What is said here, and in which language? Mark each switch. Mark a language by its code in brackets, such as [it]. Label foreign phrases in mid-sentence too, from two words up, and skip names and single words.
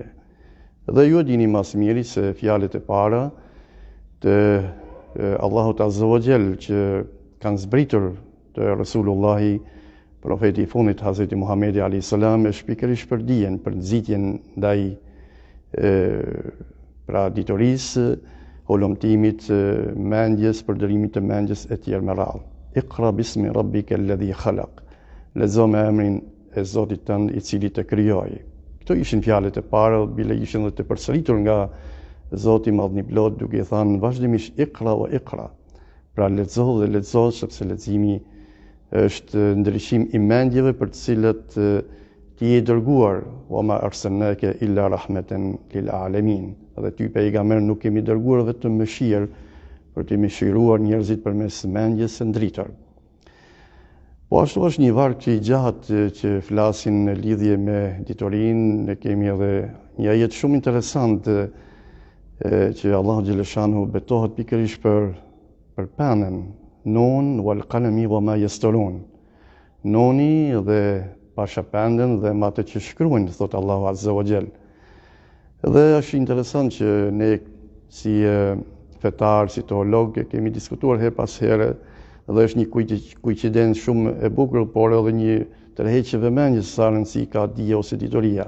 [sq] Dhe ju e dini më së miri se fjalët e para të Allahut [ar] عز وجل [sq] që kanë zbritur të Rasulullahi, profeti i fundit Hazreti Muhamedi [ar] عليه السلام, [sq] është pikërisht për dijen, për nxitjen ndaj pra ditorisë, holomtimit, mendjes, përdorimit të mendjes e tjerë me radhë. [ar] اقرأ باسم ربك الذي خلق. [sq] Lexo me emrin e Zotit tënd i cili të krijoi. Këto ishin fjalët e para, bile ishin edhe të përsëritur nga Zoti Madhniplot, duke i thënë vazhdimisht [ar] اقرأ واقرأ. [sq] Pra lexo dhe lexo, sepse leximi është ndryshim i mendjeve për të cilat ti je dërguar, [ar] وما أرسلناك إلا رحمة للعالمين. [sq] Dhe ty pejgamber nuk kemi dërguar vetëm mëshirë për të mëshiruar njerëzit përmes mendjes së ndritur. Po ashtu është një varg i gjatë që flasin në lidhje me ditorinë, ne kemi edhe një ajet shumë interesant që Allahu xhaleshanhu betohet pikërisht për penën, [ar] ن والقلم وما يسطرون. [sq] Noni dhe pashapenden dhe ato që shkruajnë, thot Allahu [ar] عز وجل. [sq] Dhe është interesant që ne si fetar, si teolog, kemi diskutuar her pas here, dhe është një koincidencë shumë e bukur, por edhe një tërheqje vëmendjes sa rëndësi ka dija ose ditoria.